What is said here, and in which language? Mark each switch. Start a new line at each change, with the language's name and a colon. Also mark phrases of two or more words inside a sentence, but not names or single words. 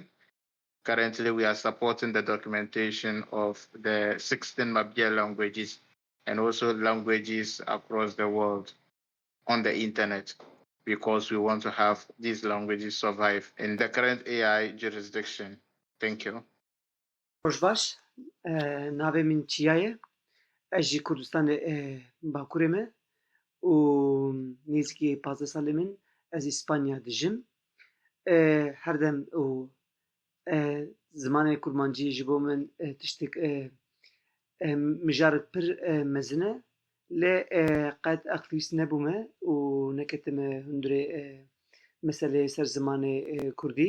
English: Currently, we are supporting the documentation of the 16 Mabia languages and also languages across the world on the internet, because we want to have these languages survive in the current AI jurisdiction. Thank you.
Kurdish: Roşbaş, navê min Çiya ye. Ez ji Kurdistanê Bakurê me û nêzîkî 15 salê min ez İspanya dijim. Her dem û zimanê kurmancî ji bo min tiştek mijarek pir mezin e, lê qet aktivîst nebûme û neketime hundirê meseleyê ser zimanê Kurdî.